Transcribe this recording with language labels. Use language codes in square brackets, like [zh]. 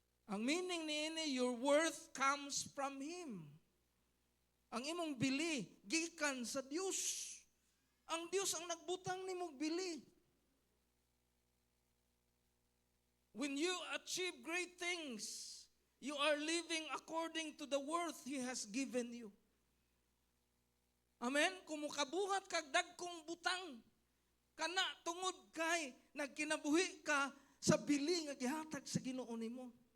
[ceb] Ang meaning niini, [en] your worth comes from Him. [ceb] Ang imong bili, gikan sa Dios. Ang Dios ang nagbutang nimong bili. [en] When you achieve great things, you are living according to the worth He has given you. Amen? [ceb] Kung mukabuhat kag dagkong butang, kana tungod kay nagkinabuhi ka sa bili nga gihatag sa Ginoo nimo.